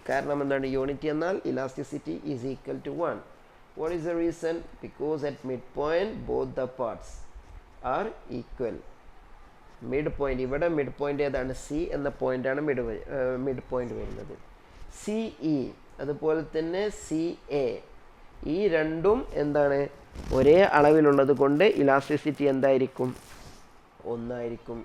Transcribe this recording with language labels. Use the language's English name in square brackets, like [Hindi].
[Malayalam] കാരണം എന്താണ് യൂണിറ്റി എന്നാൽ [English] Elasticity is equal to 1. What is the reason? Because at midpoint both the parts are equal. [Malayalam] Midpoint, ഇവിടെ mid point ഏതാണ്, C എന്ന പോയിന്റാണ് മിഡ് പോയിന്റ് വരുന്നത്. CE അതുപോലെ തന്നെ സി എ, ഈ രണ്ടും എന്താണ് ഒരേ അളവിലുള്ളത് കൊണ്ട് ഇലാസ്റ്റിസിറ്റി എന്തായിരിക്കും? ഒന്നായിരിക്കും.